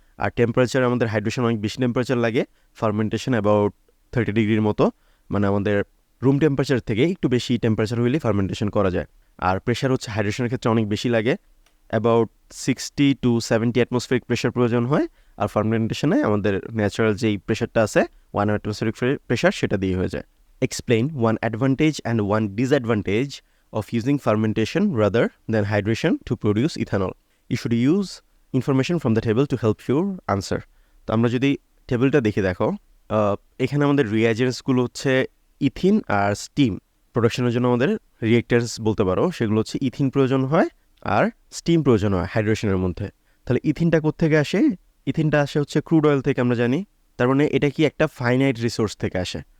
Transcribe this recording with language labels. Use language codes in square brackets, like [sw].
[bn] আর temperature, আমাদের hydration অনেক বেশি টেম্পারেচার লাগে, ফার্মেন্টেশন অ্যাবাউট 30 ডিগ্রির মতো, মানে আমাদের রুম টেম্পারেচার থেকে একটু বেশি টেম্পারেচার হইলে ফার্মেন্টেশন করা যায়। আর প্রেশার হচ্ছে হাইড্রেশনের ক্ষেত্রে অনেক বেশি লাগে, অ্যাবাউট 60 to 70 অ্যাটমসফেরিক প্রেশার প্রয়োজন হয়, আর ফার্মেন্টেশনে আমাদের ন্যাচারাল যেই প্রেশারটা আছে 1 অ্যাটমসফেরিক প্রেশার সেটা দিয়ে হয়ে যায়। [en] Explain one advantage and one disadvantage of using fermentation rather than hydration to produce ethanol. You should use information from the table to help your answer. [bn] তো আমরা যদি টেবিলটা দেখে দেখো, এখানে আমাদের রিয়াজেন্টসগুলো হচ্ছে ইথিন আর স্টিম। প্রোডাকশনের জন্য আমাদের রিয়েক্টেন্স বলতে পারো, সেগুলো হচ্ছে ইথিন প্রয়োজন হয় আর স্টিম প্রয়োজন হয় হাইড্রেশনের মধ্যে। তাহলে ইথিনটা কোত্থেকে আসে? ইথিনটা আসে হচ্ছে ক্রুড অয়েল থেকে, আমরা জানি। তার মানে এটা কি একটা ফাইনাইট রিসোর্স থেকে আসে।